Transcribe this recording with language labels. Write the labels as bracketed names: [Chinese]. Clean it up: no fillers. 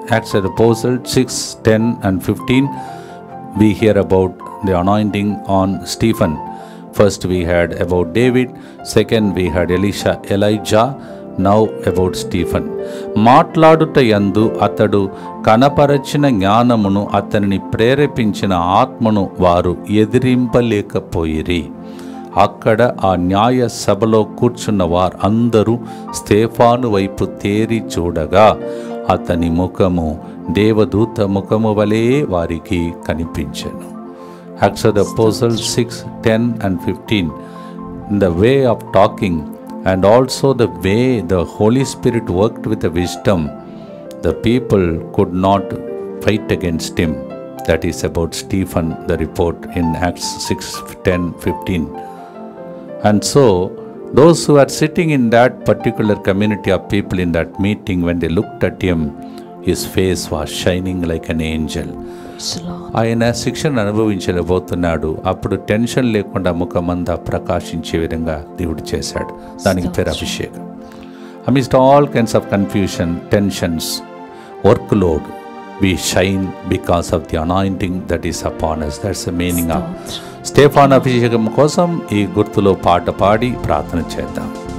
[English] Acts of the Apostles 6, 10 and 15. We hear about the anointing on Stephen. First we heard about David, second we heard Elijah, now about Stephen. [Telugu] మాట్లాడుట యందు అతడు కనపరచిన జ్ఞానమును అతనిని ప్రేరేపించిన ఆత్మను వారు ఎదిరింపలేకపోయిరి. అక్కడ ఆ న్యాయ సభలో కూర్చున్న వారందరూ స్తేఫాను వైపు తేరి చూడగా అతని ముఖము దేవదూత ముఖము వలె వారికి కనిపించెను. [English] Acts of the Apostles 6, 10 and 15. In the way of talking and also the way the Holy Spirit worked with the wisdom, the people could not fight against him. That is about Stephen, the report in Acts 6:10-15. And so, those who are sitting in that particular community of people in that meeting, when they looked at him, his face was shining like an angel. [Telugu] ఆయన శిక్షను అనుభవించబోతున్నాడు. అప్పుడు tension లేకుండా ముఖమంతా ప్రకాశించే విధంగా దేవుడు చేశాడు. దానికి పేరు అభిషేకం. [English] Amidst all kinds of confusion, tensions, workload, we shine because of the anointing that is upon us. That's the meaning of [Telugu] Stephen అభిషేకం కోసం ఈ గుర్తులో పాట పాడి ప్రార్థన చేద్దాం.